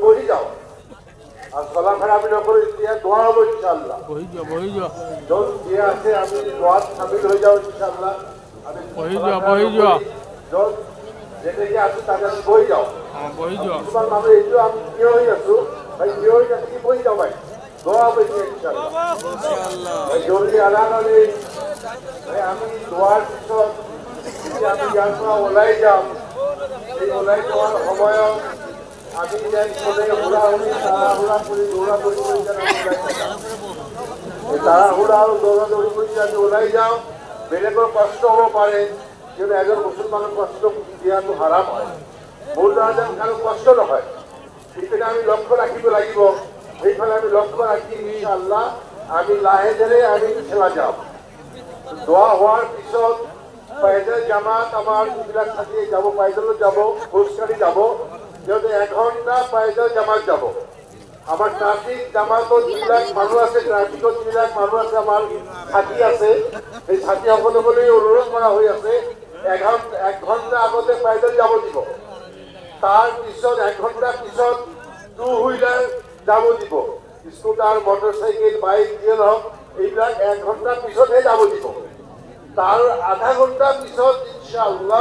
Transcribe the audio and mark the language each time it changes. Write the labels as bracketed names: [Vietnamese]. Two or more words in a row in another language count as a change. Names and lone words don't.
[Assamese] বহি যাও আর চলাফেরা আমি নকৰো এতিয়া দোয়া হব ইনশাআল্লাহ বহি যোৱা যত যে আছে আমি দোয়াত শামিল হৈ যাও ইনশাআল্লাহ আমি বহি যোৱা যত যেনেকে আছে তাতে আমি বহি যাও বহি যোৱা কিছুমান মানুহ এইটো আমি থিয় হৈ আছো ভাই থিয় হৈ থাকি বহি যাও ভাই দোয়া হবে ইনশাআল্লাহ জলদি আদান আলি আমি দোয়ার পিছত আমি ইয়াৰ পৰা ওলাই যাম এই ওলাই যোৱাৰ সময়ত আমি যেন চবে হুড়াহুড়ি তাড়াহুড়া কৰি দৌড়াদৌড়ি কৰি যেন তাড়াহুড়া আৰু দৌড়াদৌড়ি কৰি যেন ওলাই যাওঁ বেলেগৰ কষ্ট হ'ব পাৰে কিন্তু এজন মুছলমানৰ কষ্ট দিয়াটো হাৰাম হয় মোৰ দ্বাৰা যেন কাৰো কষ্ট নহয় সেইপিনে আমি লক্ষ্য ৰাখিব লাগিব সেইফালে আমি লক্ষ্য ৰাখি ইনশাআল্লাহ আমি লাহে ধীৰে আমি খেলা যাম দোয়া হওয়ার পিছত পায়দল জামাত আমার যিবিলাক সাথী যাব পায়দলত যাব খোজকাঢ়ি যাব সিহঁতে 1 ঘণ্টা পায়দল জামাত যাব আমার ট্রাফিক জামাতত যিবিলাক মানুহ আছে ট্রাফিকত যিবিলাক মানুহ আছে আমার সাথী আছে সেই সাথীসকললৈ অনুৰোধ কৰা হৈ আছে 1 ঘণ্টা আগতে পায়দল যাব দিব তাৰ পিছত 1 ঘণ্টা পিছত [English] two wheeler [Assamese] যাব দিব [English] scooter motorcycle bike [Assamese] যিয়ে নহওক এইবিলাক 1 ঘণ্টা পিছতহে যাব দিব তার আধা ঘণ্টা পিছত ইনশাআল্লাহ